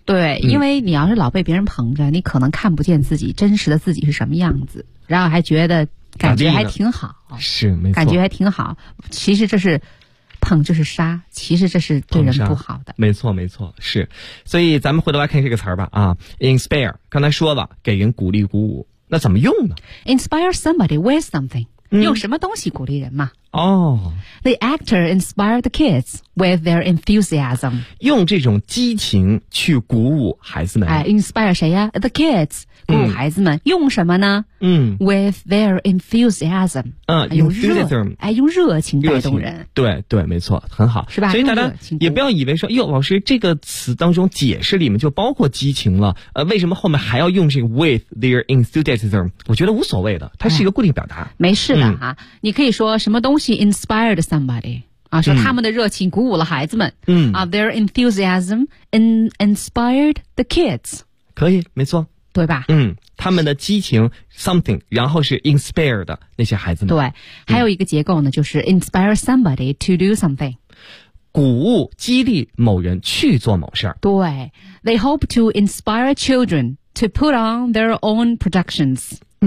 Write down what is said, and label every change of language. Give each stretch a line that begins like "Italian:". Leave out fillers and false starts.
Chinese: 对，因为你要是老被别人捧着，你可能看不见自己真实的自己是什么样子，然后还觉得感觉还挺好。是，没错，感觉还挺好。其实这是捧就是杀，其实这是对人不好的。没错没错，是。所以咱们回头来看这个词儿吧啊， inspire， 刚才说了给人鼓励鼓舞，那怎么用呢？
English: inspire somebody with something，
Chinese: 用什么东西鼓励人嘛？哦、
English: The actor inspired the kids with their enthusiasm.
Chinese: 用这种激情去鼓舞孩子们。哎 ，inspire 谁呀 ？
English: The kids，
Chinese: 鼓舞孩子们，用什么呢？
English: With their enthusiasm.
Chinese: 用 enthusiasm，哎，用热情带动人。对对，没错，很好，是吧？所以大家也不要以为说，哟，老师这个词当中解释里面就包括激情了，为什么后面还要用这个
English: with their enthusiasm？
Chinese: 我觉得无所谓的，它是一个固定表达。没事的哈、你可以说什么东西。东西
English: inspired somebody
Chinese: 啊，说他们的热情鼓舞了孩子们。
English: Their enthusiasm inspired the kids。
Chinese: 可以，没错，对吧？他们的激情 something， 然后是 inspired 的那些孩子们。对，还有一个结构呢，就是
English: inspire somebody to do something，
Chinese: 鼓舞激励某人去做某事儿。
English: 对 ，they hope to inspire children to put on their own productions。